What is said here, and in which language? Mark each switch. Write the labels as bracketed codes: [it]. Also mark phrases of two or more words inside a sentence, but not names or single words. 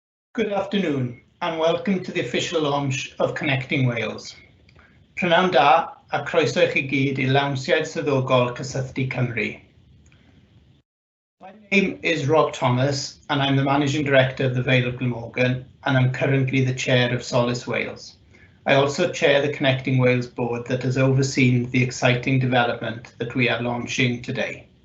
[en] Good afternoon and welcome to the official launch of Connecting Wales. [cy] Prynawn da a croeso i chi gyd I lawnsiad swyddogol Cysylltu Cymru. [en] My name is Rob Thomas and I'm the Managing Director of the Vale of Glamorgan and I'm currently the Chair of Solace Wales. I also chair the Connecting Wales board that has overseen the exciting development that we are launching today.